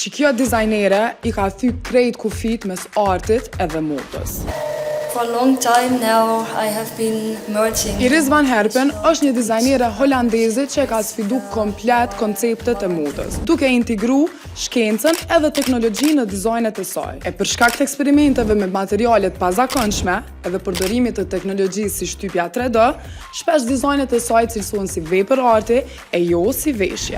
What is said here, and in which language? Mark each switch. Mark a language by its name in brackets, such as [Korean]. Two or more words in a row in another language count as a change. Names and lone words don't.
[Albanian] që kjo dizajnere i ka thy krejt kufit mes artit edhe modës. [English] For a long time now I have been merging. [Albanian] Iris van Herpen është një dizajnere holandeze që ka sfidu komplet konceptet e modës, duke integru shkencën edhe teknologjinë në dizajnet e saj. E për shkak të eksperimenteve me materialet pazakonshme edhe përdorimit të teknologjisë si shtypja 3D, shpesh dizajnet e saj cilësohen si vepër arti e jo si veshje.